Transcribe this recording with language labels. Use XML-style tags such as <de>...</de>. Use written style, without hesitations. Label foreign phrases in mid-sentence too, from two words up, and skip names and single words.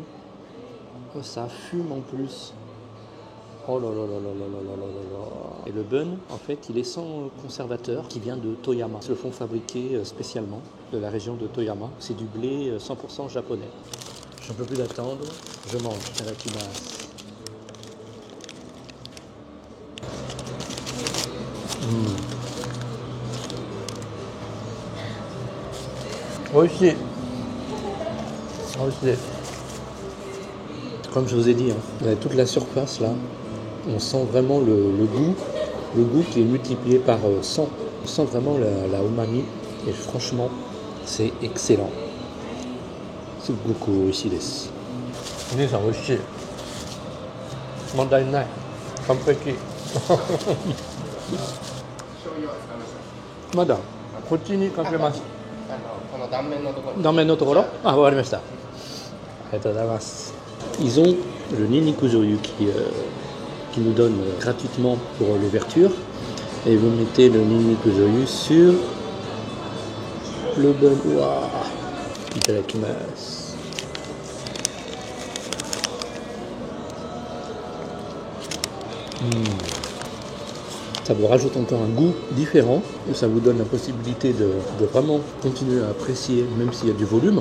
<fr>Oh, ça fume en plus. Oh là là là là là là là là là. Et le bun, en fait, il est sans conservateur, qui vient de Toyama. Ils le font fabriquer spécialement de la région de Toyama. C'est du blé 100% japonais. J'en peux plus d'attendre, je mange. Itadakimasu. Oishii. Comme je vous ai dit, vous avez toute la surface là. On sent vraiment le goût qui est multiplié par 100. On sent vraiment la umami et franchement, c'est excellent.</fr> <ja>すごく美味しいです。Nin-san、美味しい. 問題ない。完璧. まだこっちにかけます。この断面のところ。断面のところ？あ、わかりました。ありがとうございます。</ja> <fr>Ils ont le</fr> <ja>にんにく醤油</ja> <fr>qui nous donne gratuitement pour l'ouverture. Et vous mettez le</fr> <ja>にんにく醤油</ja> <fr>sur le bun. Waouh! Itadakimasu. Ça vous rajoute encore un goût différent et ça vous donne la possibilité de vraiment continuer à apprécier, même s'il y a du volume.</fr>